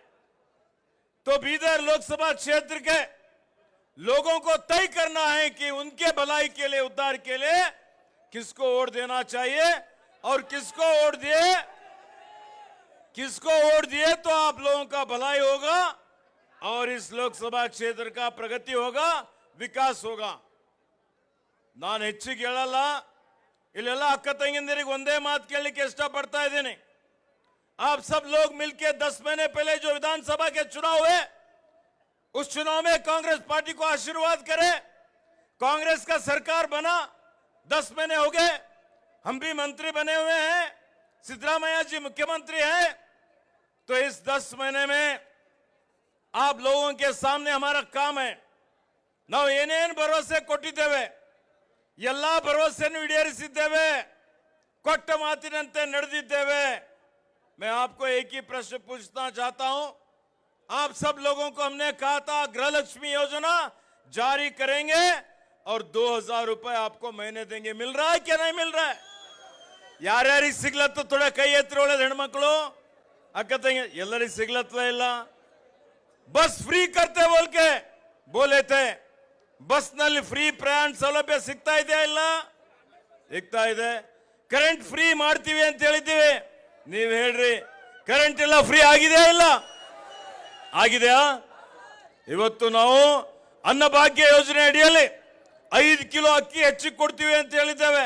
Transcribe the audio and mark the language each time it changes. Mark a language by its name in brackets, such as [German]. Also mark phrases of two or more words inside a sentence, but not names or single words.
[Hindi] तो बीदर लोकसभा क्षेत्र के लोगों को तय करना है कि उनके भलाई के लिए, उद्धार के लिए किसको वोट देना चाहिए, और किसको वोट दिए तो आप लोगों का भलाई होगा और इस लोकसभा क्षेत्र का प्रगति होगा, विकास होगा। [Kannada] ನಾನು ಹೆಚ್ಚಿಗೆ ಹೇಳಲ್ಲ, ಇಲ್ಲೆಲ್ಲ ಅಕ್ಕ ತಂಗಿಂದಿರಿಗೆ ಒಂದೇ ಮಾತು ಕೇಳಲಿಕ್ಕೆ ಇಷ್ಟಪಡ್ತಾ ಇದ್ದೀನಿ। [Hindi] आप सब लोग मिलकर 10 महीने पहले जो विधानसभा के चुनाव हुए, उस चुनाव में कांग्रेस पार्टी को आशीर्वाद करें। कांग्रेस का सरकार बना, 10 महीने हो गए, हम भी मंत्री बने हुए हैं, सिद्धरामैया जी मुख्यमंत्री हैं। तो इस 10 महीने में आप लोगों के सामने हमारा काम है। [Kannada] ನಾವು ಏನೇನು ಭರವಸೆ ಕೊಟ್ಟಿದ್ದೇವೆ ಎಲ್ಲ ಭರವಸೆಯನ್ನು ಈಡೇರಿಸಿದ್ದೇವೆ, ಕೊಟ್ಟ ಮಾತಿನಂತೆ ನಡೆದಿದ್ದೇವೆ। [Hindi] मैं आपको एक ही प्रश्न पूछना चाहता हूं। आप सब लोगों को हमने कहा था गृहलक्ष्मी योजना जारी करेंगे और 2000 रुपए आपको महीने देंगे। मिल रहा है क्या नहीं मिल रहा है? [Kannada] ಯಾರ್ಯಾರಿಗೆ ಸಿಗ್ಲತ್ತ थोड़ा ಕೈ ಎತ್ತಿ ಒಳ್ಳೆದ ಹೆಣ್ಮಕ್ಳು, ಅಕ್ಕ ತಂಗಿ ಎಲ್ಲರಿಗೆ ಸಿಗ್ಲತ್ತಲ್ಲ ಇಲ್ಲ? [Hindi] बस फ्री करते बोल के बोले थे, [Kannada] बस ನಲ್ಲಿ ಫ್ರೀ ಪ್ರಯಾಣ ಸೌಲಭ್ಯ ಸಿಗ್ತಾ ಇದೆಯಾ ಇಲ್ಲ? ಸಿಗ್ತಾ ಇದೆ। ಕರೆಂಟ್ ಫ್ರೀ ಮಾಡ್ತೀವಿ ಅಂತ ಹೇಳಿದ್ದೀವಿ, ನೀವು ಹೇಳ್ರಿ ಕರೆಂಟ್ ಎಲ್ಲ ಫ್ರೀ ಆಗಿದೆಯಾ ಇಲ್ಲ? ಆಗಿದೆಯಾ? ಇವತ್ತು ನಾವು ಅನ್ನಭಾಗ್ಯ ಯೋಜನೆ ಅಡಿಯಲ್ಲಿ 5 ಕಿಲೋ ಅಕ್ಕಿ ಹೆಚ್ಚಿಗೆ ಕೊಡ್ತೀವಿ ಅಂತ ಹೇಳಿದ್ದೇವೆ।